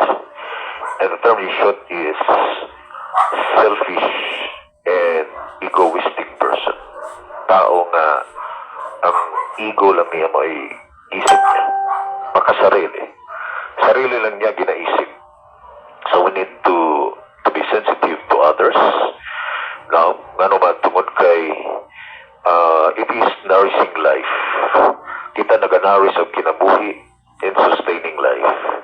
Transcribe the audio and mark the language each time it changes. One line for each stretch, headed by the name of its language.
English: And the term yeshut is selfish and egoistic person.
Cebuano: Tao nga ang ego lang niya may isip niya. Makasarili. Sarili lang niya ginaisip.
English: So we need to be sensitive to others. Now,
Cebuano: nga naman tungod kay
English: it is nourishing life.
Cebuano: Kita naga-nourish ang kinabuhi
English: in sustaining life.